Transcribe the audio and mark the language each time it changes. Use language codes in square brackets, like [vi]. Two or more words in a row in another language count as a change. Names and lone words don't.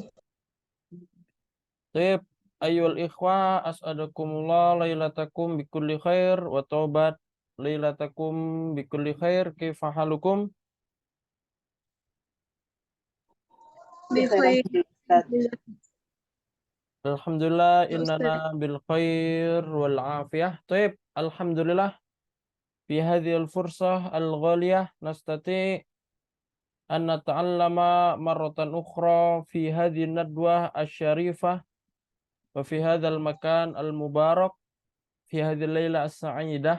[ar] طيب أيها الإخوة أسعدكم الله ليلتكم بكل خير وطابت ليلتكم بكل خير. كيف حالكم? Bikhair. Alhamdulillah Ya innana Ustaz. بالخير والعافية. طيب الحمد لله في هذه الفرصة الغالية نستطيع أن نتعلم مرة أخرى في هذه ندوة الشريفة وفي هذا المكان المبارك في هذه الليلة السعيدة.